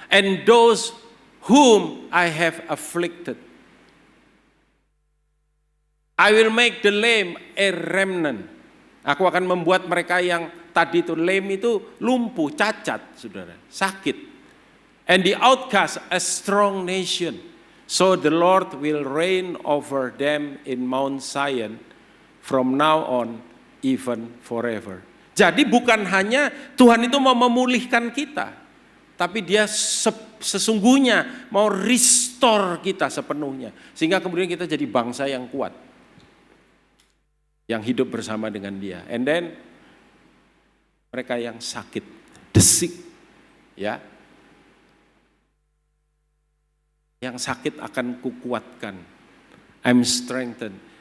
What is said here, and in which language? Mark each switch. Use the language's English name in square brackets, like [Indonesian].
[English] And those whom I have afflicted. I will make the lame a remnant. [Indonesian] Aku akan membuat mereka yang tadi itu lame itu lumpuh, cacat, saudara, sakit. [English] And the outcast a strong nation. So the Lord will reign over them in Mount Zion from now on even forever. [Indonesian] Jadi bukan hanya Tuhan itu mau memulihkan kita, tapi Dia sesungguhnya mau restore kita sepenuhnya. Sehingga kemudian kita jadi bangsa yang kuat, yang hidup bersama dengan Dia. [English] And then [Indonesian] mereka yang sakit, the sick, ya, yang sakit akan kukuatkan. [English] I'm strengthened.